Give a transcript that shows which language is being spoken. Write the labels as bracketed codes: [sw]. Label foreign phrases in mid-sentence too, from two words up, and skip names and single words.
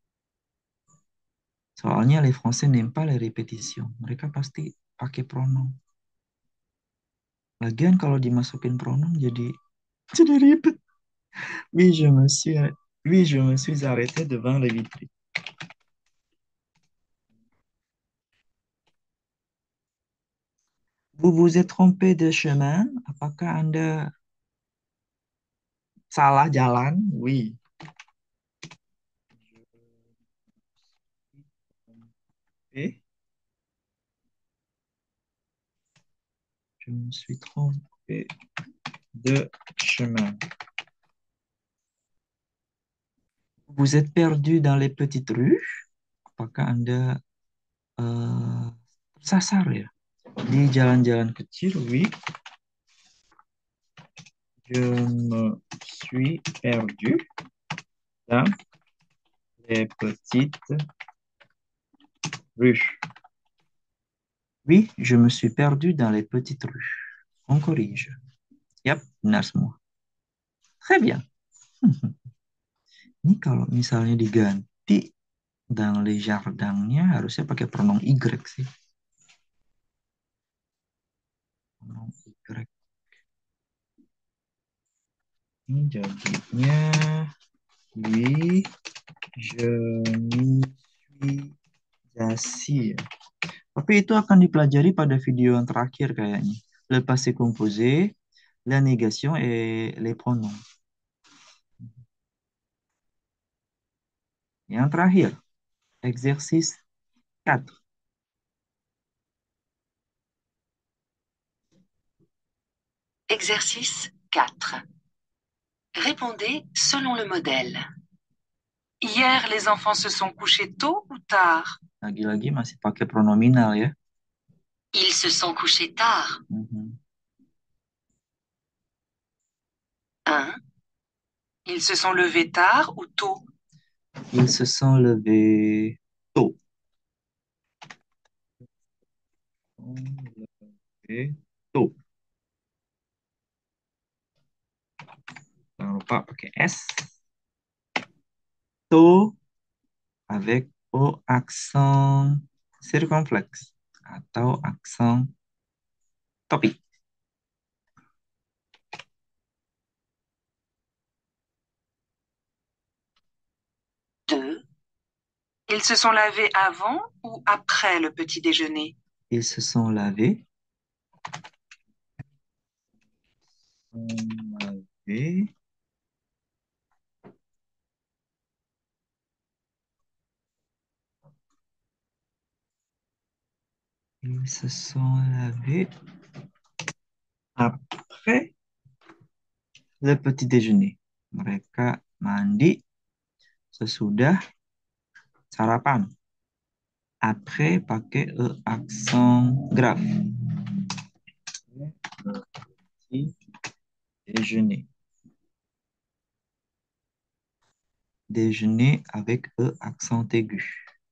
[fr] Soalnya les Français n'aiment pas les répétitions. [id] Mereka pasti pakai pronom. Lagian kalau dimasukin pronom jadi ribet. [fr] Oui, je me suis arrêté devant les vitrines. Vous vous êtes trompé de chemin? [id] Apakah Anda salah jalan? [fr] Oui. Et je me suis trompé de chemin. Vous êtes perdu dans les petites rues? [id] Apakah Anda tersasar ya di jalan-jalan kecil? [fr] Oui. Je me suis perdu dans les petites rues. Oui, je me suis perdu dans les petites rues. On corrige. [id] Yap, benar semua. [fr] Très bien. [id] Ini kalau misalnya diganti [fr] dans les jardins-nya [id] harusnya pakai [fr] pronom Y [id] sih. [fr] Pronom Y. [id] Ini jadinya [fr] oui, je m'y suis assis. [id] Tapi itu akan dipelajari pada video yang terakhir kayaknya. [fr] Le passé composé, la négation et les pronoms. [id] Yang terakhir, [fr] exercice 4. Exercice 4. Répondez selon le modèle. Hier, les enfants se sont couchés tôt ou tard? [id] Lagi-lagi masih pakai pronominal ya. [fr] Ils se sont couchés tard. Mhm. Un. Ils se sont levés tard ou tôt? Ils se sont levés tôt. Levé tôt. [id] Jangan lupa pakai S. [fr] Tôt avec O accent circonflexe atau accent topik. Deux. Ils se sont lavés avant ou après le petit déjeuner? Ils se sont lavés. Lavé. Ils se sont lavés après le petit déjeuner. [id] Mereka mandi sesudah sarapan. [fr] Après pakai E accent grave. Le petit déjeuner. Déjeuner avec E accent aigu.